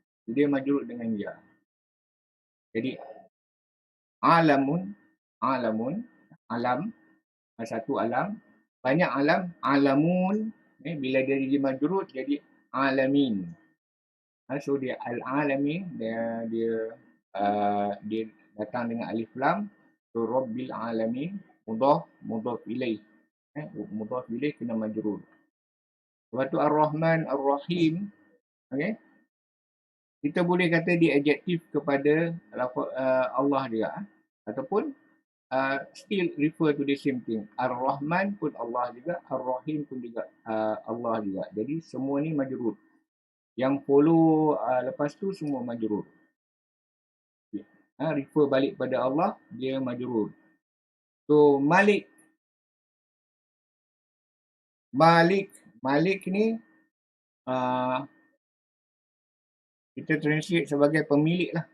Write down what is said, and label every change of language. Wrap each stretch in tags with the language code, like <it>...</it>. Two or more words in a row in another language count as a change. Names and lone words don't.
<ms>Jadi alamun, alam, satu alam, banyak alam, alamun. Bila dia majrur jadi alamin. So dia al-alamin, dia datang dengan alif lam.</ms> <ar>So ربّ العالمين، مضاف إليه. مضاف إليه</ar> <ms>kena majrur. Lepas tu Ar-Rahman Ar-Rahim, okey. Kita boleh kata dia adjektif kepada Allah juga, ataupun</ms> <en>still refer to the same thing.</en> <ms>Ar-Rahman pun Allah juga, Ar-Rahim pun juga Allah juga. Jadi semua ni majrur. Yang follow lepas tu semua majrur. Refer balik pada Allah, dia majrur. So Malik ni kita translate sebagai pemilik lah.</ms>